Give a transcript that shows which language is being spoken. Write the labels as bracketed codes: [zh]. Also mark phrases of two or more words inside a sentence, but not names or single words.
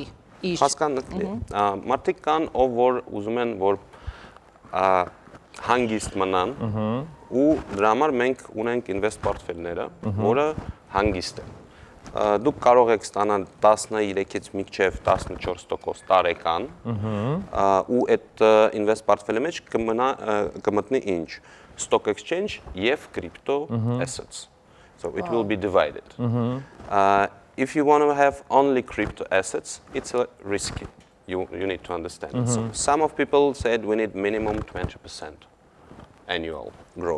[hy] Հասկանալի։ Մարդիկ կան, ով որ ուզում են որ հանգիստ մնան ու դրա համար մենք ունենք ինվեստ պորտֆելները, որը հանգիստ են։ Դուք կարող եք ստանալ 13-ից մինչև 14% տարեկան ու այդ [en] invest portfolio [hy] մեջ կմտնի ինչ [en] stock exchange [hy] եւ [en] crypto assets, so it will be divided. If you want to have only crypto assets, it's risky. You need to understand. So some of people said we need minimum 20% annual growth.